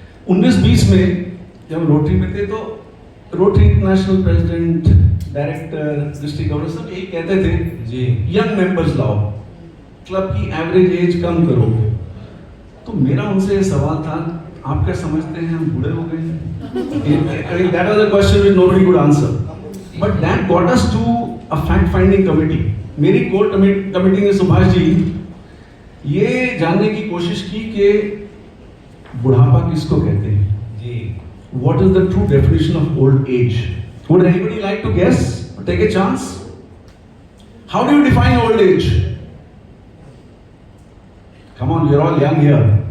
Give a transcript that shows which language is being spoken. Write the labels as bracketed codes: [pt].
[hi] 19-20 में जब रोटरी में थे तो rotary international president, director, district governor सब यही कहते थे जी, यंग मेंबर्स लाओ, क्लब की एवरेज एज कम करो। तो मेरा उनसे ये सवाल था, आप क्या समझते हैं हम बूढ़े हो गए हैं? [en] That was a question which nobody could answer. But that got us to a fact-finding committee. [hi] मेरी कोर कमेटी ने सुभाष जी ये जानने की कोशिश की कि बुढ़ापा किसको कहते हैं जी। [en] What is the true definition of old age? Would anybody like to guess or take a chance? How do you define old age? Come on, we're all young here.